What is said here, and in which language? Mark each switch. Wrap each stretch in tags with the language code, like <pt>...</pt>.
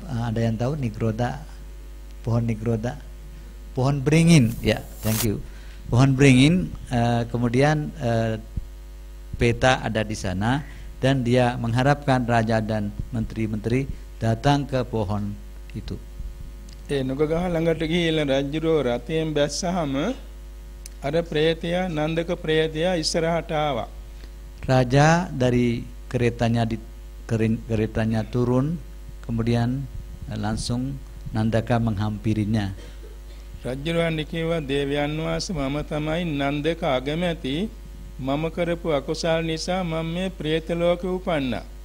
<id>Ada yang tahu nigroda? Pohon nigroda? Pohon beringin, ya,</id> <en>thank you.</en> <id>Pohon beringin, kemudian peta ada di sana dan dia mengharapkan raja dan menteri-menteri datang ke pohon itu.</id> <si>නුගගහ ළඟට ගිහිල්ලා රජුරෝ රථයෙන් බැස්සහම අර ප්‍රේතයා නන්දක ප්‍රේතයා ඉස්සරහට ආවා.</si> <id>Raja dari keretanya turun, kemudian langsung Nandaka menghampirinya.</id> <si>රජුරවන්ට කිව්වා දේවයන් වහන්සේ මම තමයි නන්දක අගමැති මම කරපු අකුසල් නිසා මම මේ ප්‍රේත ලෝකෙ උපන්නා.</si>